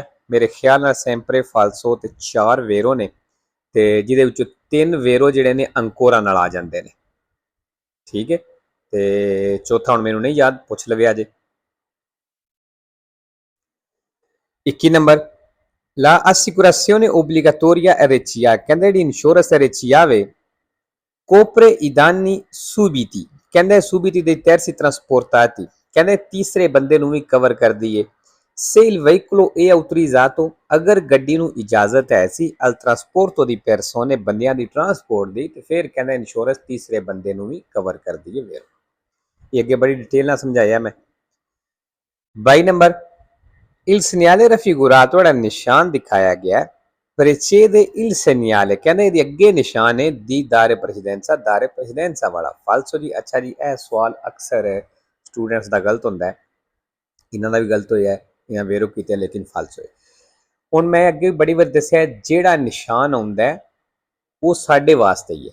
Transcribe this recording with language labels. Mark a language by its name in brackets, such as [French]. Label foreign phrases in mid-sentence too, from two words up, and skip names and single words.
[Punjabi] ਮੇਰੇ ਖਿਆਲ ਨਾਲ [Italian] sempre falso [Punjabi] ਤੇ 4 ਵੇਰੋ ਨੇ ਤੇ ਜਿਹਦੇ ਵਿੱਚੋਂ 3 ਵੇਰੋ ਜਿਹੜੇ ਨੇ ਅੰਕੋਰਾ ਨਾਲ ਆ ਜਾਂਦੇ ਨੇ। ਠੀਕ ਹੈ। ਤੇ ਚੌਥਾ ਹੁਣ ਮੈਨੂੰ ਨਹੀਂ ਯਾਦ, ਪੁੱਛ ਲਵੇ ਅਜੇ। 21 ਨੰਬਰ, [Italian] la assicurazione obbligatoria RCA, [Punjabi] ਕਹਿੰਦੇ ਜਿਹੜੀ ਇੰਸ਼ੋਰੈਂਸ RCA ਵੇ [Italian] copre i danni subiti, ਕਹਿੰਦੇ subiti dei terzi trasportati, [Punjabi] ਕਹਿੰਦੇ ਤੀਸਰੇ ਬੰਦੇ ਨੂੰ ਵੀ ਕਵਰ ਕਰਦੀ ਏ। [Italian] Se il veicolo è autorizzato, [Punjabi] ਅਗਰ ਗੱਡੀ ਨੂੰ ਇਜਾਜ਼ਤ ਹੈ ਸੀ [Italian] al trasporto di persone, [Punjabi] ਬੰਦਿਆਂ ਦੀ ਟਰਾਂਸਪੋਰਟ ਦੀ, ਤੇ ਫਿਰ ਕਹਿੰਦਾ ਇੰਸ਼ੋਰੈਂਸ ਤੀਸਰੇ ਬੰਦੇ ਨੂੰ ਵੀ ਕਵਰ ਕਰਦੀ ਹੈ। ਫਿਰ ਇਹ ਅੱਗੇ ਬੜੀ ਡਿਟੇਲ ਨਾਲ ਸਮਝਾਇਆ ਮੈਂ। 22 ਨੰਬਰ, [Italian] il segnale raffigurato, [Punjabi] ਜਿਹੜਾ ਨਿਸ਼ਾਨ ਦਿਖਾਇਆ ਗਿਆ [Italian] precede il segnale, [Punjabi] ਕਹਿੰਦੇ ਇਹਦੇ ਅੱਗੇ ਨਿਸ਼ਾਨ ਹੈ [Italian] di dare precedenza, dare precedenza [Punjabi] ਵਾਲਾ। ਫਾਲਸੋ ਜੀ। ਅੱਛਾ ਜੀ, ਇਹ ਸਵਾਲ ਅਕਸਰ ਸਟੂਡੈਂਟਸ ਦਾ ਗਲਤ ਹੁੰਦਾ ਹੈ, ਇਹਨਾਂ ਦਾ ਵੀ ਗਲਤ ਹੋਇਆ ਹੈ, ਇਹਨਾਂ ਵੇਰੋ ਕੀਤੇ ਲੇਕਿਨ ਫਾਲਸੋ ਹੈ। ਹੁਣ ਮੈਂ ਅੱਗੇ ਬੜੀ ਵਾਰ ਦੱਸਿਆ ਜਿਹੜਾ ਨਿਸ਼ਾਨ ਆਉਂਦਾ ਉਹ ਸਾਡੇ ਵਾਸਤੇ ਹੀ ਹੈ।